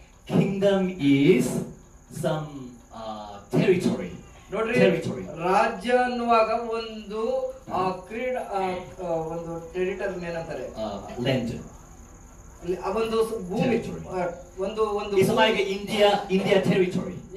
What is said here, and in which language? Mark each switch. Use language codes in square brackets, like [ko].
[en] Kingdom is some territory. [kn] ನೋಡ್ರಿ [en] Territory. [kn] ರಾಜ್ಯ ಅನ್ನುವಾಗ ಒಂದು ಕ್ರೀಡಾ ಒಂದು ಟೆರಿಟರಿ ಏನಂತಾರೆ, [en] Land. [kn] ಆ ಒಂದು ಭೂಮಿ, [en] Territory. [kn] ಒಂದು ಒಂದು [en] It's like India territory.